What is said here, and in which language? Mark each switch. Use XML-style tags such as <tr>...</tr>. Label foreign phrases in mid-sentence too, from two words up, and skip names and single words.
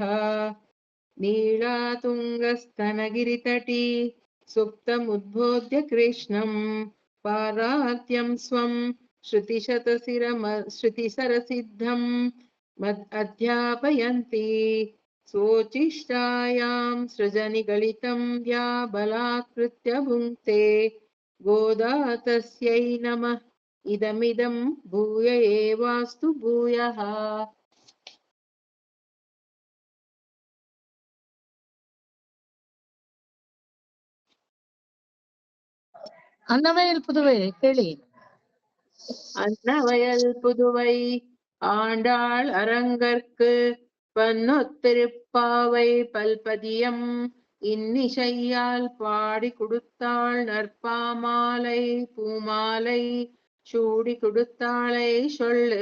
<sa>ನೀಳಾ ತುಂಗಸ್ತನಗಿರಿತಟಿ ಸುಪ್ತಮುದ್ಬೋಧ್ಯ ಕೃಷ್ಣಂ ಪಾರಾತ್ಯಂ ಸ್ವಂ ಶ್ರುತಿಸರಸಿದ್ಧಂ ಅಧ್ಯಾಪಯಂತಿ ಸೋಚಿಷ್ಟಾಯಾಂ ಸೃಜನಿಗಳಿತಂ ಯಾ ಬಲಾತ್ಕೃತ್ಯ ಭುಂಕ್ತೆ ಗೋದಾ ತಸ್ಯೈ ನಮಃ ಇದಮಿದಂ ಭೂಯ ಏವಾಸ್ತು ಭೂಯಃ.</sa> <ta>அன்னவயல் புதுவை</ta> <kn>ಹೇಳಿ.</kn> <ta>அன்னவயல் புதுவை ஆண்டாள் அரங்கற்கு பன்னொத்திருப்பாவை பல்பதியம் இன்னிசையால் பாடி கொடுத்தாள் நற்பாமாலை பூமாலை சூடி கொடுத்தாளை சொல்லு.</ta>